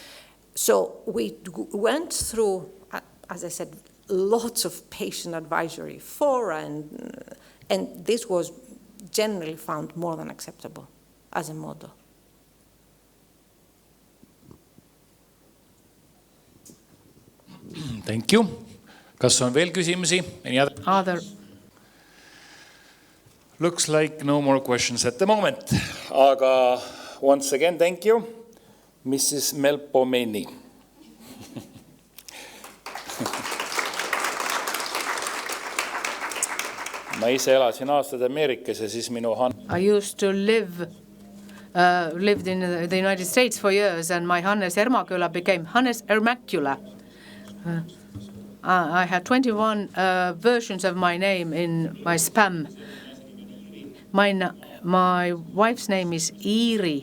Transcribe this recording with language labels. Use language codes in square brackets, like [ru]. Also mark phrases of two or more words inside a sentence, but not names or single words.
[en] So we went through, as I said, lots of patient advisory fora, and this was generally found more than acceptable as a model. Thank you. [et] Kas on veel küsimusi? [en] Other Looks like no more questions at the moment. Aga once again, thank you, Mrs. Melpomeni. [et] Ma ise elasin aastad Ameerikas ja siis minu [en] I used to lived in the United States for years, and my Hannes Ermaküla became Hannes Ermakula. I had 21 versions of my name in my spam. My wife's name is Iiri.